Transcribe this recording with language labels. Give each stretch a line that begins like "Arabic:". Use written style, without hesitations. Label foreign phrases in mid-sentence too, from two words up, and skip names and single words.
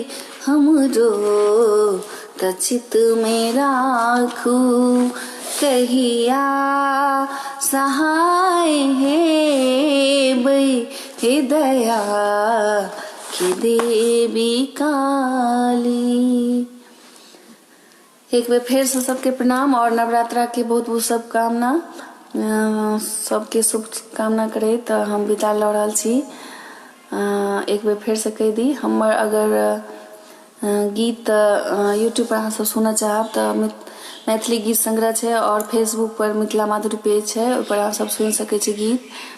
Maithili: हमरो त चित में राखू, कहिया सहाय हे बई। हे दया की देवी काली। एक बेर फेर से सबके प्रणाम और नवरात्रा के बहुत बहुत शुभकामना। सबके शुभकामना करे तो हम विदा लऽ रहल छी। एक बेर फेर से कहि दी, हमर अगर गीत यूट्यूब पर अहाँ सब सुनऽ चाहब तो मैथिली गीत संग्रह छै और फेसबुक पर मिथिला माधुरी पेज छै, ओहि पर अहाँ सब सुनि सकै छी गीत।